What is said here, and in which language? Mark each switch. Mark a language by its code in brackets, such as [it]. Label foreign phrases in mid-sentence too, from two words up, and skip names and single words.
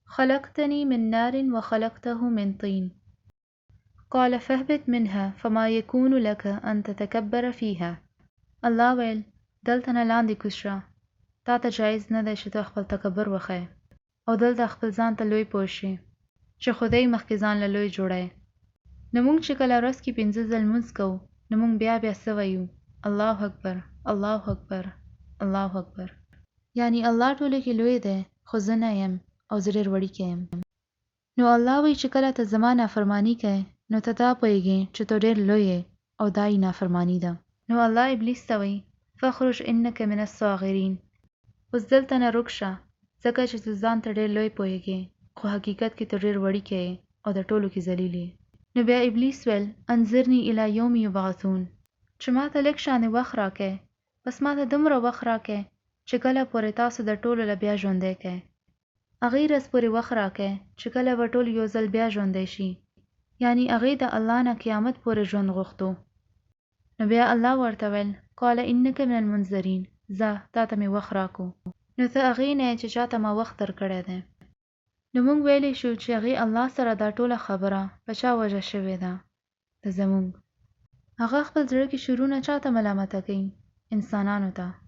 [ar] خلقتني من نار وخلقته من طين قال فاهبط منها فما يكون لك أن تتكبر فيها. [ps] الله ویل دلته نه لاندې کوز شه، تا ته جایز نه دی چې ته خپل تکبر وښیې او دلته خپل ځان ته لوی پوه شې چې خدای مخکې ځان له لوی جوړی. نو موږ چې کله ورځ کې 5 ځل لمونځ کوو نو موږ بیا څه وایو؟ [ar] الله اکبر، الله اکبر، الله اکبر. [ps] یعنی الله ټولو کې لوی دی خو زه نه یم او زه ډېر وړوکی یم. نو الله وایي چې کله ته زما نافرماني کوې نو ته دا پوهېږې چې ته ډېر لوی یې او دا یې نافرماني ده. نو الله ابلیس ته وایي [ar] فخرج انک من الصاغرین، [ps] اوس دلته نه رک شه ځکه چې ته ځان ته ډېر لوی پوهېږې خو حقیقت کې ته ډېر وړوکی یې او د ټولو کې ذلیل یې. نو بیا ابلیس ویل [ar] انظرني الی یوم یبعثون، [ps] چې ما ته لږ شانې وخت راکړئ، بس ما ته دومره وخت راکړئ چې کله پورې تاسو د ټولو له بیا ژوندی کړئ. هغې ورځ پورې وخت راکړئ چې کله به ټول یو ځل بیا ژوندی شي، یعنی هغې د الله نه قیامت پورې ژوند غوښتو. نو بیا الله ورته ویل [ar] قال انک من المنظرین، [ps] ځه تا ته مې وخت راکو، نو ته هغې نه یې چې چا ته ما وخت درکړی دی. نو موږ ویلی شو چې هغې الله سره دا ټوله خبره په چا وجه شوې ده؟ د زموږ. هغه خپل زړه کې شرونه چا ته ملامته کوي؟ انسانانو ته.